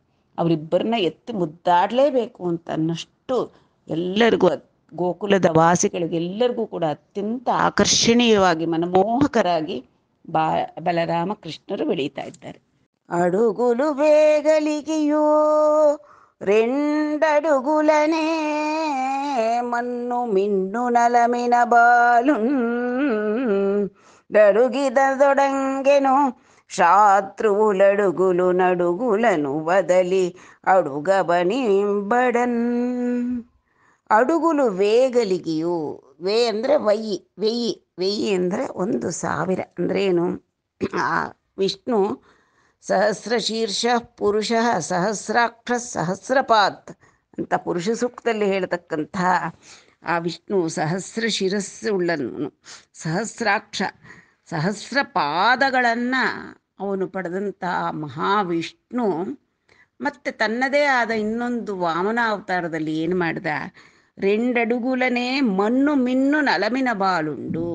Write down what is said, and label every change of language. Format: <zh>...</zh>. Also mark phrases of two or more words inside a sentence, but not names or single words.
<kn>ಅವರಿಬ್ಬರನ್ನ ಎತ್ತಿ ಮುದ್ದಾಡಲೇಬೇಕು ಅಂತ ಅನ್ನಷ್ಟು ಎಲ್ಲರಿಗೂ, ಗೋಕುಲದ ವಾಸಿಗಳಿಗೆಲ್ಲರಿಗೂ ಕೂಡ ಅತ್ಯಂತ ಆಕರ್ಷಣೀಯವಾಗಿ ಮನಮೋಹಕರಾಗಿ ಬಲರಾಮ ಕೃಷ್ಣರು ಬೆಳೀತಾ ಇದ್ದಾರೆ.</kn> <te>అడుగులు బేగలిగెయో రెండడుగులనే మన్ను మిన్ను నలమిన బాలుండడుగిదొడంగెను శాత్రువులడుగులు నడుగులను వదలి అడుగబనింబడన్. అడుగులు వేగలిగెయు.</te> <kn>ಅಂದರೆ ವೆಯ್ಯಿ ಅಂದರೆ 1,000 ಅಂದ್ರೇನು? ಆ ವಿಷ್ಣು ಸಹಸ್ರಶೀರ್ಷ ಪುರುಷ ಸಹಸ್ರಾಕ್ಷ ಸಹಸ್ರಪಾತ್ ಅಂತ ಪುರುಷ ಸೂಕ್ತದಲ್ಲಿ ಹೇಳ್ತಕ್ಕಂಥ ಆ ವಿಷ್ಣು ಸಹಸ್ರ ಶಿರಸ್ಸುಳ್ಳನು, ಸಹಸ್ರಾಕ್ಷ ಸಹಸ್ರ ಪಾದಗಳನ್ನು ಅವನು ಪಡೆದಂಥ ಮಹಾವಿಷ್ಣು ಮತ್ತು ತನ್ನದೇ ಆದ ಇನ್ನೊಂದು ವಾಮನ ಅವತಾರದಲ್ಲಿ ಏನು ಮಾಡಿದ, 2</kn> <te>అడుగులనే మణ్ణు మిన్ను నలమిన బాళుండు.</te>